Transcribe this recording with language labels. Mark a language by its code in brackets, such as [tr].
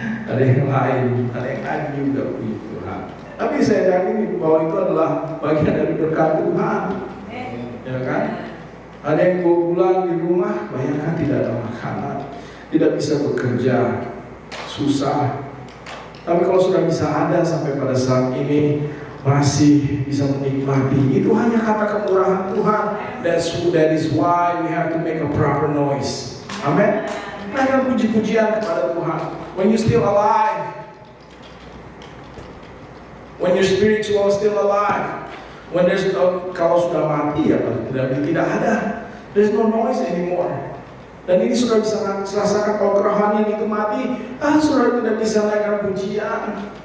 [id] Ada yang lain juga, puji Tuhan. Tapi saya yakin bahwa itu adalah bagian dari berkat Tuhan, ya kan? Ada yang 2 bulan di rumah, bayangkan tidak ada makanan, tidak bisa bekerja, susah. Tapi kalau sudah bisa ada sampai pada saat ini, masih bisa menikmati, itu hanya karena kemurahan Tuhan. [en] That is why we have to make a proper noise. Amen. [id] Naikkan puji-pujian kepada Tuhan. [en] When you still alive, when your spiritual still alive, when there's [id] kalau sudah mati ya tidak ada, [en] there's no noise anymore. [id] Dan ini sudah bisa rasakan kalau kerohanian itu mati, sudah tidak bisa naikkan pujian.